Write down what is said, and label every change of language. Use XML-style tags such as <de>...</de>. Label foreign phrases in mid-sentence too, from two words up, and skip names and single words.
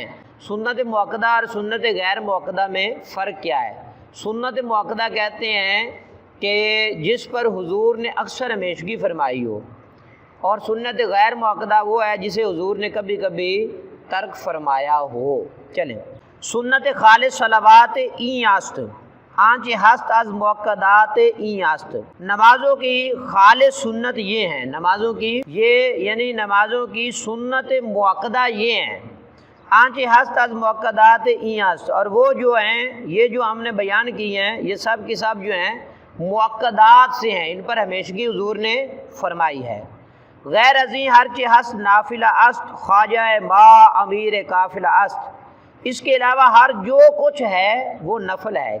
<ur>سنت موقدہ اور سنت غیر موقدہ میں فرق کیا ہے؟ سنت موقدہ کہتے ہیں کہ جس پر حضور نے اکثر ہمیشگی فرمائی ہو، اور سنت غیر موقدہ وہ ہے جسے حضور نے کبھی کبھی ترک فرمایا ہو۔</ur> <fa>چلیں، سنت خالص صلوات این است، آنچ ہست از موقدات این است۔</fa> <ur>نمازوں کی خالص سنت یہ ہیں، نمازوں کی یہ یعنی نمازوں کی سنت موقدہ یہ ہیں،</ur> <fa>آنچ ہست از موقدات این است،</fa> <ur>اور وہ جو ہیں یہ جو ہم نے بیان کی ہیں یہ سب کی سب جو ہیں موقدات سے ہیں، ان پر ہمیشگی حضور نے فرمائی ہے۔</ur> <fa>غیر ازیں ہرچ ہست نافلہ است، خواجہ ما امیر قافلہ است۔</fa> <ur>اس کے علاوہ ہر جو کچھ ہے وہ نفل ہے۔</ur>